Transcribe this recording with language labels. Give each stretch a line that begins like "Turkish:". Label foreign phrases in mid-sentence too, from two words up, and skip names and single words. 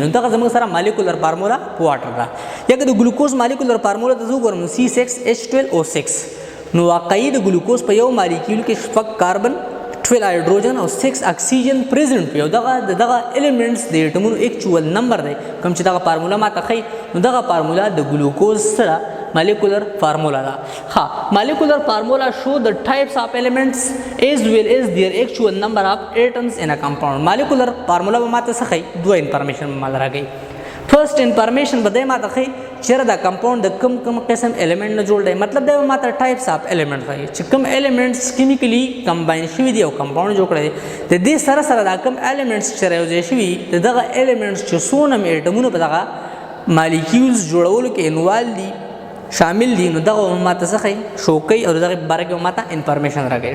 Pashto: نو دغه زموږ سره
English: molecular formula water
Pashto: ده. یا که د ګلوکوز مالیکولر فارمولا ته زه وګورم نو C6H12O6. نو واقعي د ګلوکوز په یو مالیکول کې شپږ کاربن 12 هایدروجن او 6 اکسیجن پریزنټ وي او دغه ایلیمنټس د ایټمونو
English: actual number
Pashto: دی کوم چې دغه فارمولا ماته ښیي نو دغه فارمولا د ګلوکوز سره
English: molecular formula
Pashto: da.
English: Ha, molecular formula show the types of elements as well as their actual number of atoms in a compound. Molecular formula
Pashto: به ماته څه ښیي دوه انفارمیشن به ماته راکوي.
English: first information
Pashto: به دی ماته ښیي چېرې دا کمپاوند د کوم قسم ایلیمنټ نه جوړ دی. مطلب دی به ماته
English: types of element
Pashto: ښیي چې کوم ایلیمنټس
English: chemically combine
Pashto: شوي دي او کمپاوند جوړ کړی دی. د دې سره سره دا کوم ایلیمنټس چې راوځي شوي د دغه ایلیمنټس چې څونه ایټمونه په دغه مالیکولز جوړولو کې انوال دي شامل دي نو دغه ماته څه ښیي شو کوي او دغه باره کې ماته انفارمیشن راکوي.